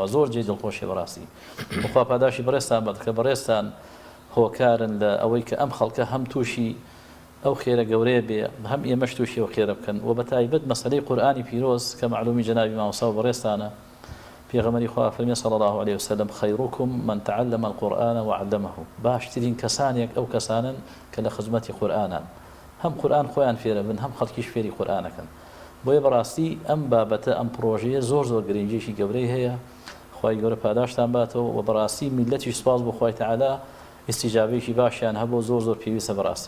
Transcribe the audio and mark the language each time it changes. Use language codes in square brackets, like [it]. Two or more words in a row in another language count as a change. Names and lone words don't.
[ckb] زۆر جێ دڵخۆشی بەڕاستی بخوا پاداشی بەڕێستان بەد کە بەڕێستان هۆکارن لە ئەوەی کە ئەم خەڵکە هەم تووشی ئەو خێرە گەورەیە بێ هەم ئێمەش تووشی ئەو خێرە بکەن و بەتایبەت مەسەلەی قورئانی پیرۆز کە معلومی جەنابی مامۆستا و بەڕێستانە پێغەمبەری خوا فەرمی [ar] صلی الله علیه وسلم خەیڕوکم من تعلم القرآن وعلمه [ckb] باشترین کەسانێک ئەو کەسانن کە لە خزمەتی قورئانن هەم قورئان خۆیان فێرە بن هەم خەڵکیش فێری قورئانەکەن بۆیە بەڕاستی ئەم بابەتە ئەم پرۆژەیە زۆر گرنگێکی گەورەی هەیە خوای گەورە پاداشتان باتەوە و بەڕاستی میلەتی سوپاس بۆ خوای تەعالا استیجابێکی باشیان هەبوو زۆر پێویستە بەڕاستی.